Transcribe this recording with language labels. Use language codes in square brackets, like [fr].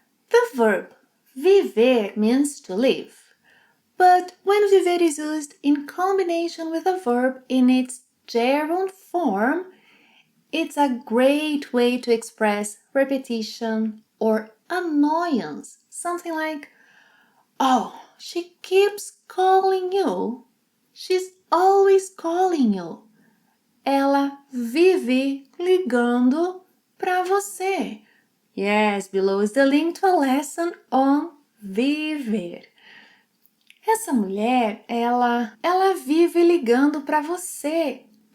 [en] The verb viver means to live. But when viver is used in combination with a verb in its gerund form, it's a great way to express repetition or annoyance. Something like, oh, she keeps calling you. She's always calling you. [pt] Ela vive ligando para você. [en] Yes, below is the link to a lesson on viver. [pt] Essa mulher, ela vive ligando para você.